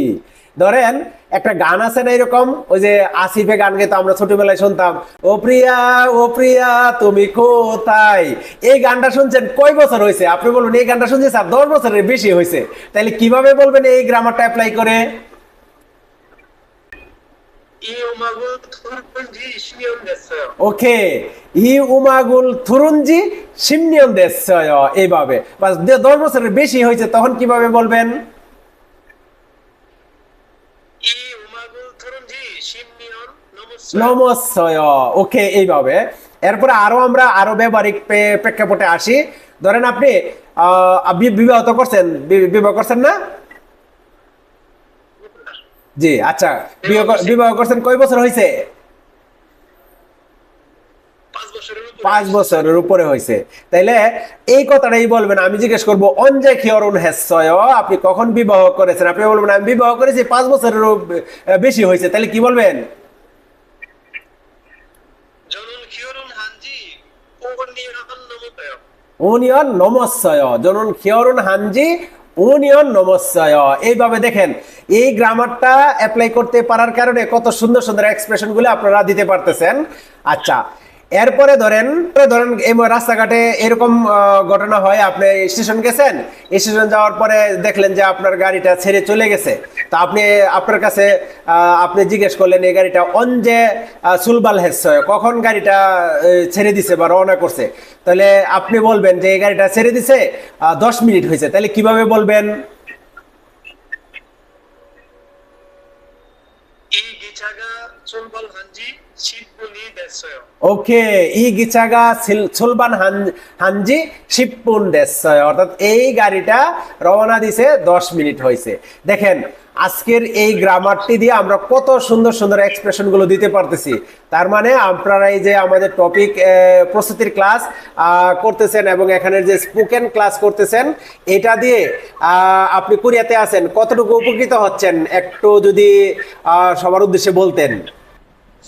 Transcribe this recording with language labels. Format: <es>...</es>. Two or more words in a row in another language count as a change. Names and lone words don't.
<bn>ধরেন একটা গান আছে না এরকম, ওই যে আসিফে গান গেতো, আমরা ছোটবেলায় শুনতাম, ও প্রিয়া ও প্রিয়া তুমি কোথায়। এই গানটা শুনছেন কয় বছর হয়েছে? আপনি বলুন এই গানটা শুনছি স্যার 10 বছরের বেশি হয়েছে, তাহলে কিভাবে বলবেন এই গ্রামারটা অ্যাপ্লাই করে?</bn> <ko>이 음악은 들은 지 10년 됐어요. ওকে, 이 음악을 들은 지 십 년 됐어요, এইভাবে।</ko> <bn>বাস 10 বছরের বেশি হয়েছে, তখন কিভাবে বলবেন?</bn> <ko>이 음악을 들은 지 10년 넘었어요. নমস্যয়, ওকে, এইভাবে।</ko> <bn>এরপরে আমরা আরো ব্যবহারিক প্রেক্ষাপটে আসি। ধরেন আপনি বিবাহ তো করছেন, বিবাহ করছেন না? জি, আচ্ছা, বিবাহ করছেন কয় বছর হয়েছে? 5 বছরের উপরে। 5 বছরের উপরে হয়েছে, তাইলে এই কথাটাই বলবেন। আমি জিজ্ঞেস করবো</bn> <ko>언제 결혼했어요,</ko> <bn>আপনি কখন বিবাহ করেছেন? আপনি বলবেন আমি বিবাহ করেছি 5 বছরের বেশি হয়েছে, তাহলে কি বলবেন?</bn> <ko>저는 결혼한 지 5년 넘었어요. 오 년 넘었어요, 저는 결혼한 지 오 년 넘었어요.</ko> <bn>এইভাবে দেখেন এই গ্রামারটা অ্যাপ্লাই করতে পারার কারণে কত সুন্দর সুন্দর এক্সপ্রেশন গুলো আপনারা দিতে পারতেছেন। আচ্ছা, এরপরে ধরেন এই রাস্তাঘাটে এরকম ঘটনা হয়, আপনি স্টেশন গেছেন, স্টেশন যাওয়ার পরে দেখলেন যে আপনার গাড়িটা ছেড়ে চলে গেছে, তা আপনার কাছে আপনি জিজ্ঞেস করলেন এই গাড়িটা</bn> <ko>언제 출발했어요,</ko> <bn>কখন গাড়িটা ছেড়ে দিছে বা রওনা করছে? তাহলে আপনি বলবেন যে এই গাড়িটা ছেড়ে দিছে 10 মিনিট হয়েছে, তাহলে কিভাবে বলবেন?</bn> <ko>이 기차가 출발한 지 10분이 됐어요.</ko> <bn>ওকে,</bn> <ko>이 기차가 출발한 지 십 분 됐어요,</ko> <bn>অর্থাৎ এই গাড়িটা রওনা দিছে 10 মিনিট হয়েছে। দেখেন আজকের এই গ্রামারটি দিয়ে আমরা কত সুন্দর সুন্দর এক্সপ্রেশন গুলো দিতে পারতেছি। তার মানে আপনারা এই যে আমাদের টপিক প্রস্তুতির ক্লাস করতেছেন এবং এখানের যে</bn> <en>spoken class</en> <bn>করতেছেন, এটা দিয়ে আপনি কোরিয়াতে আছেন, কতটুকু উপকৃত হচ্ছেন একটু যদি সবার উদ্দেশ্যে বলতেন।</bn>